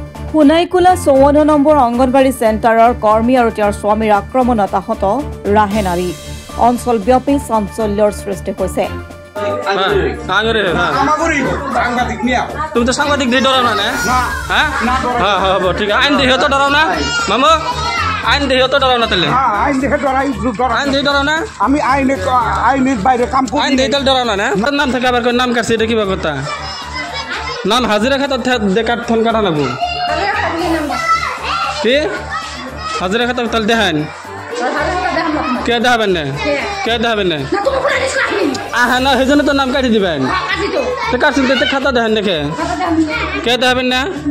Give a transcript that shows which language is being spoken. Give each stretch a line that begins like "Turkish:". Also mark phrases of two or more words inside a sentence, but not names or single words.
Assamese: সোণাইকোলা 54 নম্বৰ অংগনবাড়ী চেণ্টাৰৰ কৰ্মী আৰু তেওঁৰ স্বামীৰ আক্ৰমণত আহত ৰাহেন আলী অঞ্চলব্যাপী চাঞ্চল্যৰ সৃষ্টি হৈছে।
Bangla: তুমি তো সাংবাদিক দিয়ে ডরাও না হ্যাঁ হ্যাঁ ঠিক আছে আইন দেখে তো ডরাও না মামু আইন দেখে তো ডরাও না তাহলে আইন দেখে আইন দেখে ডরাও না আমি আইনের বাইরে কাম করি আইন দেখে ডরাও না নাম থেকে আবার নাম কাটছে এটা কিবা কথা নাম হাজিরা খাতা দেখার ফোন কাটা লাগবো কি হাজিরা খাতা তাহলে দেখান কে দেখাবেন না কে দেখাবেন না আহা না সেই জন্য তো নাম কাটি দিবেন কাটছেন খাতা দেখেন দেখে কে দেখাবেন না